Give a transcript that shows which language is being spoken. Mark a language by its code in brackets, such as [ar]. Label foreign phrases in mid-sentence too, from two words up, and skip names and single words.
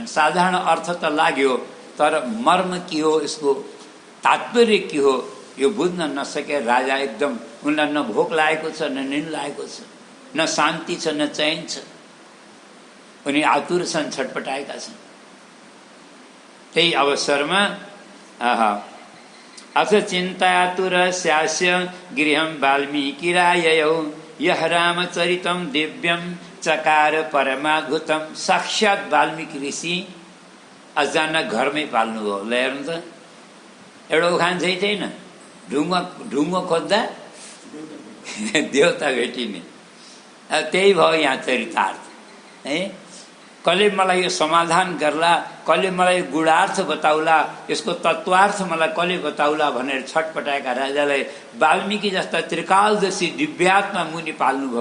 [ne] साधारण अर्थ त लाग्यो, तर मर्म के हो, यसको तात्पर्य के हो, यो बुझ्न नसके राजा एकदम, उनलाई न भोक लागेको छ, न निन्द लागेको छ, न शान्ति छ, न चैन छ। उनी आतुर छन्, छटपटाएका छन्। त्यही अवसरमा [sa] अथ चिन्तातुर स्यास्य गृहं वाल्मीकिराययौ यह रामचरितं दिव्यं चकार परमाद्भुतं। [ne] साक्षात वाल्मीकि ऋषि अचानक घरमै पाल्नुभयो। ल हेर्नु त, एउटा उखान चाहिँ थिएन, ढुङ्गो खोज्दा देवता भेटिने। त्यही भयो यहाँ चरितार्थ है। कसले मलाई यो समाधान गर्ला, कसले मलाई गुणार्थ बताउला, यसको तत्त्वार्थ मलाई कसले बताउला भनेर छटपटाएका राजालाई वाल्मीकि जस्ता त्रिकालदर्शी दिव्यात्मा मुनि पाल्नुभयो।